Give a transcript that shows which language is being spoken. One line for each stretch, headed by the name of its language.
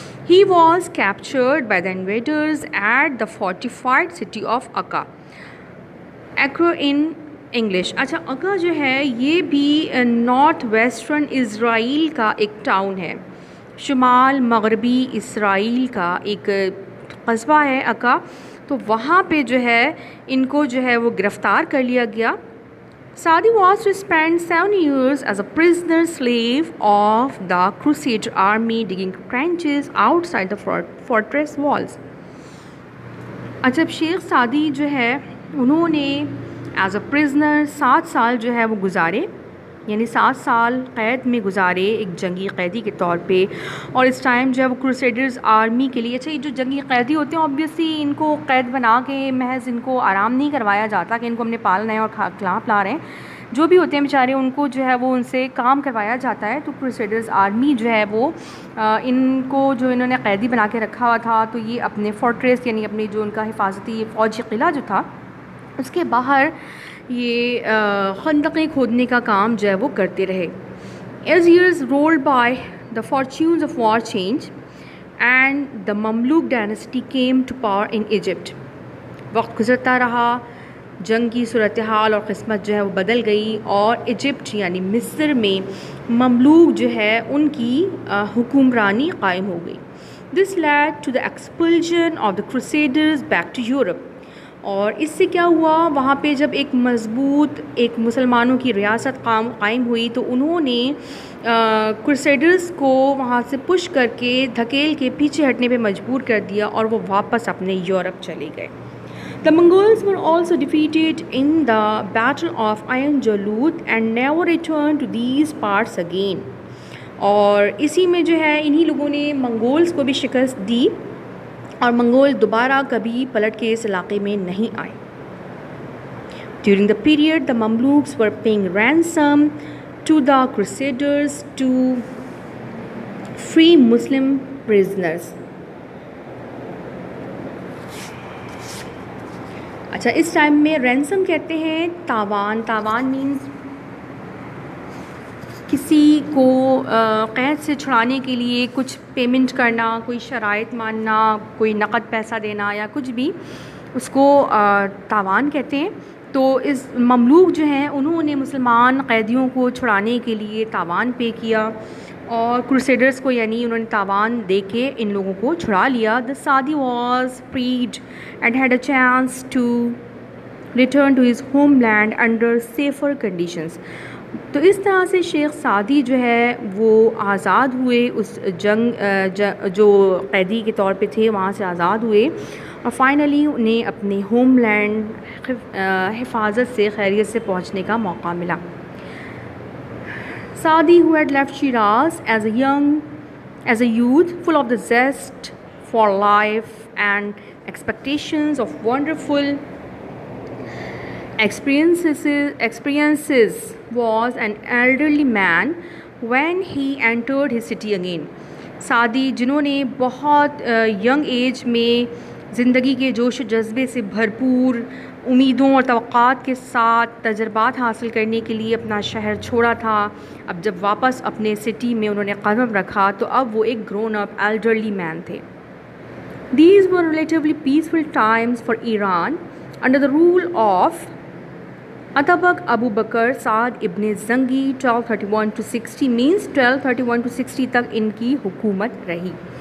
English: He was captured by the invaders at the fortified city of Akka Acre in English.
Urdu: اچھا، اکا جو ہے یہ بھی نارتھ ویسٹرن اسرائیل کا ایک ٹاؤن ہے، شمال مغربی اسرائیل کا ایک قصبہ ہے اکا. تو وہاں پہ جو ہے ان کو جو ہے وہ گرفتار کر لیا گیا.
English: Saadi was to spend 7 years as a prisoner slave of the Crusader army digging trenches outside the fortress walls.
Urdu: اچھا، شیخ سعدی جو ہے انہوں نے
English: as a prisoner
Urdu: 7 سال جو ہے وہ گزارے، یعنی 7 سال قید میں گزارے ایک جنگی قیدی کے طور پہ. اور اس ٹائم جو ہے وہ کروسیڈرز آرمی کے لیے، اچھا یہ جو جنگی قیدی ہوتے ہیں آبویسلی ان کو قید بنا کے محض ان کو آرام نہیں کروایا جاتا کہ ان کو ہم نے پالنا ہے اور کھلا پلا رہے ہیں. جو بھی ہوتے ہیں بیچارے ان کو جو ہے وہ ان سے کام کروایا جاتا ہے. تو کروسیڈرز آرمی جو ہے وہ ان کو جو انہوں نے قیدی بنا کے رکھا ہوا تھا، تو یہ اپنے فورٹریس یعنی اپنی جو ان کا حفاظتی فوجی قلعہ جو تھا اس کے باہر یہ خندقیں کھودنے کا کام جو ہے وہ کرتے رہے.
English: As years rolled by the fortunes of war change and the Mamluk dynasty came to power in Egypt.
Urdu: وقت گزرتا رہا، جنگ کی صورتحال اور قسمت جو ہے وہ بدل گئی، اور ایجپٹ یعنی مصر میں مملوک جو ہے ان کی حکمرانی قائم ہو گئی.
English: This led to the expulsion of the Crusaders back to Europe.
Urdu: اور اس سے کیا ہوا، وہاں پہ جب ایک مضبوط ایک مسلمانوں کی ریاست قائم ہوئی تو انہوں نے کروسیڈرز کو وہاں سے پش کر کے دھکیل کے پیچھے ہٹنے پہ مجبور کر دیا اور وہ واپس اپنے یورپ چلے گئے.
English: The Mongols were also defeated in the Battle of Ain Jalut and never returned to these parts again.
Urdu: اور اسی میں جو ہے انہی لوگوں نے منگولز کو بھی شکست دی اور منگول دوبارہ کبھی پلٹ کے اس علاقے میں نہیں آئے.
English: During the period, the Mamluks were paying ransom to the Crusaders to free Muslim prisoners.
Urdu: اچھا، اس ٹائم میں رینسم کہتے ہیں تاوان مینز کسی کو قید سے چھڑانے کے لیے کچھ پیمنٹ کرنا، کوئی شرائط ماننا، کوئی نقد پیسہ دینا یا کچھ بھی، اس کو تاوان کہتے ہیں. تو اس مملوک جو ہیں انہوں نے مسلمان قیدیوں کو چھڑانے کے لیے تاوان پے کیا اور کروسیڈرز کو یعنی انہوں نے تاوان دے کے ان لوگوں کو چھڑا لیا.
English: The Saadi was freed and had a chance to return to his homeland under safer conditions.
Urdu: تو اس طرح سے شیخ سعدی جو ہے وہ آزاد ہوئے، اس جو قیدی کے طور پہ تھے وہاں سے آزاد ہوئے اور فائنلی انہیں اپنے ہوم لینڈ حفاظت سے خیریت سے پہنچنے کا موقع ملا.
English: Saadi, who had left Shiraz as a youth, full of the zest for life and expectations of wonderful experiences, was an elderly man when he entered his city again.
Urdu: Saadi جنہوں نے بہت ینگ ایج میں زندگی کے جوش و جذبے سے بھرپور امیدوں اور توقعات کے ساتھ تجربات حاصل کرنے کے لیے اپنا شہر چھوڑا تھا، اب جب واپس اپنے سٹی میں انہوں نے قدم رکھا تو اب وہ ایک
English: grown up elderly man
Urdu: تھے.
English: These were relatively peaceful times for Iran under the rule of Atabak Abu Bakr Saad ibn Zangi. 1231 to 60 means
Urdu: 1231 to 60 تک ان کی حکومت رہی.